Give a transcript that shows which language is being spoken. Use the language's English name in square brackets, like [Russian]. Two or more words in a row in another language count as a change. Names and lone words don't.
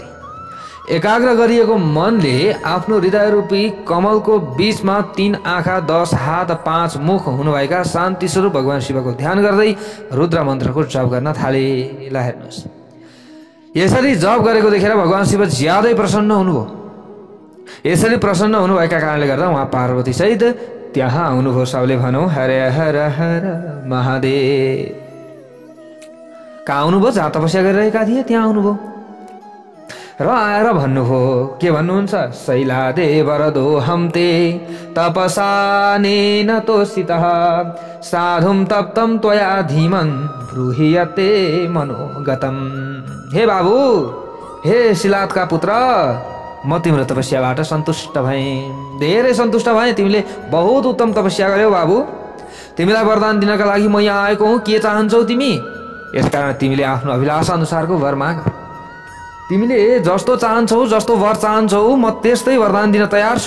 [Nepali] एकाग्र गरिएको मनले आफ्नो हृदयरूपी कमलको बीचमा 3 आँखा, 10 हात, 5 मुख हुनुभएका शान्ति स्वरूप भगवान शिवको ध्यान गर्दै रुद्र मन्त्रको जप गर्न थाले। ल हेर्नुहोस्, यसरी जप गरेको देखेर भगवान शिव ज्यादै प्रसन्न हुनुभयो। यसरी प्रसन्न हुनुभएका कारणले गर्दा उहाँ पार्वती सहित त्यहाँ आउनुभयो। सबले भनौँ हरे हर हर महादेव। कहाँ आउनुभयो? जहाँ तपस्या गरिरहेका थिए त्यहाँ आउनुभयो र आएर भन्नुभयो, के भन्नुहुन्छ? [Sanskrit] शैलादे वरदो हमते तपसानेन तोषितः साधुम तप्तम त्वया धीमन ब्रूहीयते मनोगतम। [Nepali] हे बाबु, हे शिलादका पुत्र, म तिम्रो तपस्याबाट सन्तुष्ट भएँ, धेरै सन्तुष्ट भएँ। तिमीले बहुत उत्तम तपस्या गर्यौ बाबु। तिमीलाई वरदान दिनका लागि म यहाँ आएको हुँ। के चाहन्छौ तिमी? यसकारण तिमीले आफ्नो अभिलाषा अनुसारको वर माग। तिमीले जस्तो चाहन्छौ, जस्तो वर चाहन्छौ, म त्यस्तै वरदान दिन तयार छु।